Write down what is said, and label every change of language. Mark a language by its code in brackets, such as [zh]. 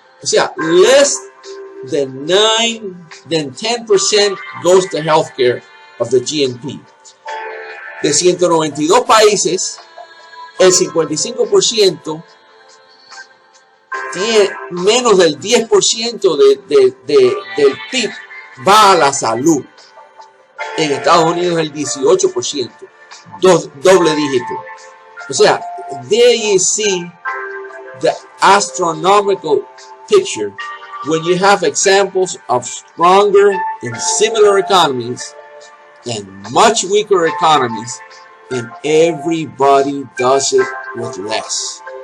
[es] O sea, [en] less than 10% goes to healthcare of the GNP. [es] De 192 países, el 55% tiene menos del 10% del PIB va a la salud. En Estados Unidos el 18%, doble dígito. O sea, [en] there you see the astronomical picture when you have examples of stronger and similar economies and much weaker economies, and everybody does it with less.